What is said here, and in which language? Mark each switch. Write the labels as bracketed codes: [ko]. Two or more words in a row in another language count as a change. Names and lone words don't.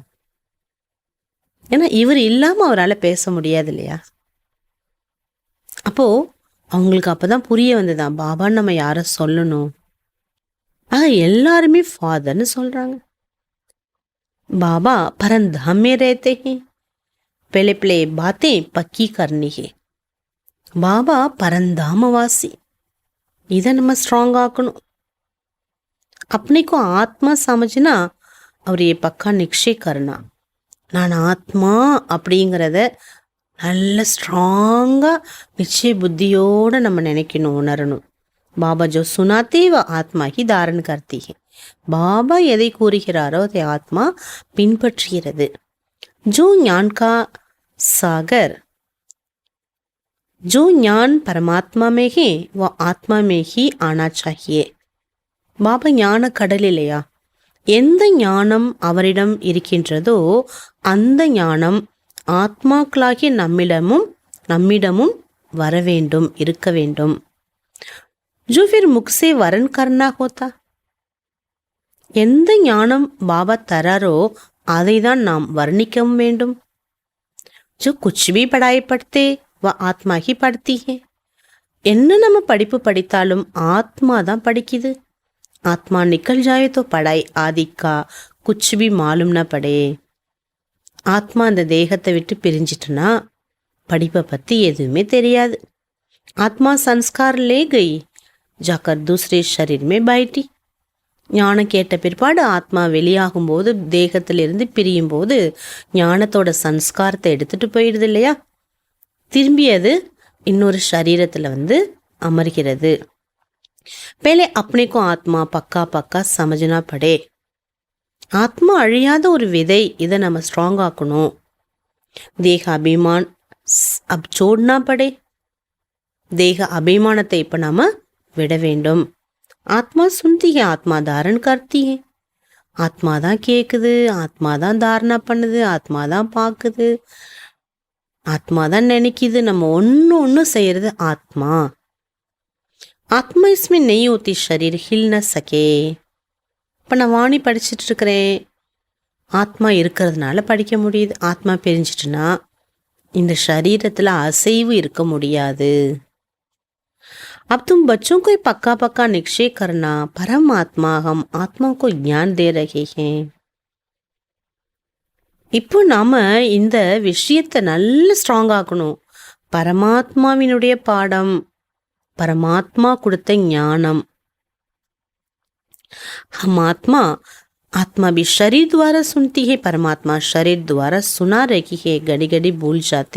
[ta] ஏன்னா இவர் இல்லாம அவரால் பேச முடியாது இல்லையா? அப்போ அவங்களுக்கு அப்பதான் புரிய வந்ததான், பாபான்னு நம்ம யார சொல்லணும். எல்லாருமே ஃபாதர்னு சொல்றாங்க. [hi] பாபா பரந்தாம் में रहते हैं, पहले पहले बातें पक्की करनी है. [ta] பாபா பரந்தாமவாசி. இதை நம்ம ஸ்ட்ராங் ஆக்கணும். [hi] अपने को आत्मा समझना और ये पक्का निश्चय करना. [ta] நான் ஆத்மா அப்படிங்கிறத நல்ல ஸ்ட்ராங்கா நிச்சய புத்தியோட நம்ம நினைக்கணும், உணரணும். [hi] बाबा जो सुनाते वह आत्मा ही धारण करती है. [ta] பாபா எதை கூறுகிறாரோ அதை ஆத்மா பின்பற்றுகிறது. [hi] जो ज्ञान का सागर, जो ज्ञान परमात्मा में है वो आत्मा में ही आना चाहिए. [ta] பாபா ஞான கடல் இல்லையா? எந்த ஞானம் அவரிடம் இருக்கின்றதோ அந்த ஞானம் ஆத்மாக்களாகிய நம்மிடமும் வர வேண்டும், இருக்க வேண்டும். [hi] जो फिर मुख से वरण करना होता, [ta] எந்த ஞானம் பாபா தராரோ அதை தான் நாம் வர்ணிக்கவும் வேண்டும். [hi] जो कुछ भी पढ़ाई पढ़ते वह आत्मा ही पढ़ती है. [ta] என்ன நம்ம படிப்பு படித்தாலும் ஆத்மா தான் படிக்குது. [hi] आत्मा निकल जाए तो पढ़ाई आदि का कुछ भी मालूम न पड़े. [ta] ஆத்மா அந்த தேகத்தை விட்டு பிரிஞ்சிட்டுனா படிப்பை பற்றி எதுவுமே தெரியாது. [hi] आत्मा संस्कार ले गई जाकर दूसरे शरीर में बैठती. [ta] ஞானம் கேட்ட பிற்பாடு ஆத்மா வெளியாகும் போது, தேகத்திலிருந்து பிரியும் போது ஞானத்தோட சன்ஸ்காரத்தை எடுத்துட்டு போயிடுது இல்லையா? திரும்பி அது இன்னொரு சரீரத்தில் அமர்கிறது. [hi] पहले अपने को आत्मा पक्का पक्का समझना पड़े. [ta] ஆத்மா அழியாத ஒரு விதை, இதை நம்ம ஸ்ட்ராங் ஆக்கணும். [hi] देह अभिमान अब छोड़ना पड़े. [ta] தேக அபிமானத்தை இப்போ நாம விட வேண்டும். [hi] आत्मा सुनती है, आत्मा धारण करती है. [ta] ஆத்மா தான் கேட்குது, ஆத்மா தான் தாரணா பண்ணுது, ஆத்மா தான் பார்க்குது, ஆத்மா தான் நினைக்குது. நம்ம ஒன்று செய்யறது ஆத்மா. [hi] ஆத்மா इसमें नहीं होती, शरीर हिल न सके. [ta] இப்போ நான் வாணி படிச்சுட்டு இருக்கிறேன், ஆத்மா இருக்கிறதுனால படிக்க முடியுது. ஆத்மா பிரிஞ்சிட்டுனா இந்த சரீரத்தில் அசைவு இருக்க முடியாது. [hi] अब तुम बच्चों को पक्का पक्का निश्चय करना, परमात्मा हम आत्मा को ज्ञान दे रहे हैं. [ta] இப்போ நாம இந்த விஷயத்தை நல்ல ஸ்ட்ராங் ஆக்கணும். பரமாத்மாவினுடைய பாடம், பரமாத்மா கொடுத்த ஞானம். [hi] हम आत्मा आत्मा भी शरीर द्वारा सुनती है, परमात्मा शरीर द्वारा सुना रही है, घड़ी घड़ी भूल जाते.